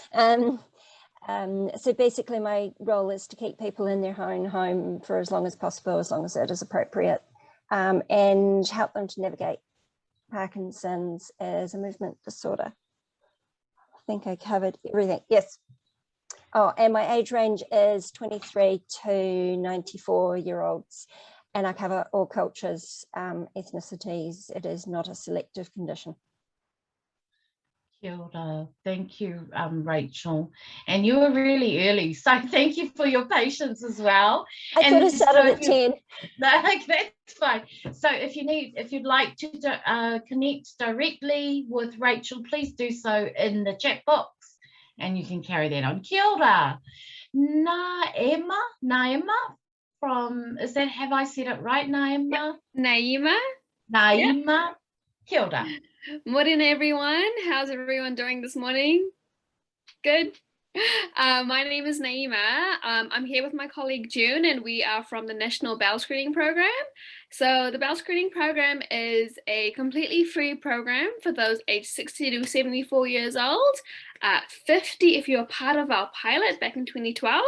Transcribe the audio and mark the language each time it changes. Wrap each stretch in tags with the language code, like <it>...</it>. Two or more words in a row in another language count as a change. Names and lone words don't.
<en>So basically my role is to keep people in their own home for as long as possible, as long as it is appropriate, and help them to navigate Parkinson's as a movement disorder. I think I covered everything. Yes. Oh, and my age range is 23 to 94-year-olds, and I cover all cultures, ethnicities. It is not a selective condition.</en> <mi>Kia ora.</mi> <en>Thank you, Rachel. And you were really early, so thank you for your patience as well. I thought it started at 10. No, that's fine. So if you'd like to connect directly with Rachel, please do so in the chat box, and you can carry that on.</en> <mi>Kia ora.</mi> <en>Naima from, have I said it right, Naima? Naima. Naima. Yep.</en> <mi>Kia ora.</mi> <en>Morning, everyone. How's everyone doing this morning? Good. My name is Naima. I'm here with my colleague June, and we are from the National Bowel Screening Program. So the Bowel Screening Program is a completely free program for those aged 60 to 74 years old, 50 if you're part of our pilot back in 2012.</en>